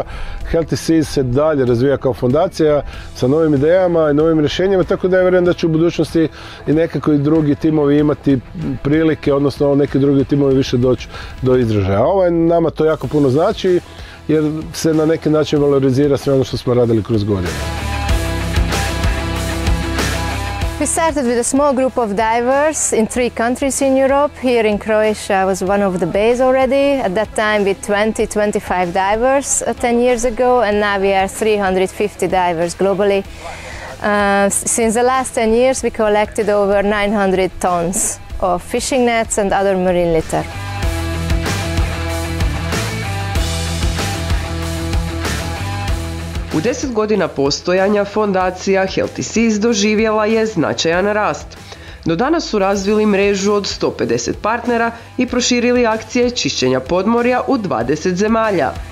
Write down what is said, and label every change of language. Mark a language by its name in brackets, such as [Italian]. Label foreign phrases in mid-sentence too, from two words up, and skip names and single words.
[Croatian] Healthy Seas se dalje razvija kao fondacija sa novim idejama i novim rješenjima, tako da ja vjerujem da će u budućnosti i nekako i drugi timovi imati prilike, odnosno neki drugi timovi više doći do izražaja. Nama to jako puno znači jer se na neki način valorizira sve ono što smo radili kroz godine. [English] We started with a small group of divers in 3 countries in Europe. Here in Croatia was one of the bays already. At that time with 20-25 divers 10 years ago, and now we are 350 divers globally. Since the last 10 years we collected over 900 tons of fishing nets and other marine litter. [Croatian] U 10 godina postojanja fondacija Healthy Seas doživjela je značajan rast. Do danas su razvili mrežu od 150 partnera i proširili akcije čišćenja podmorja u 20 zemalja.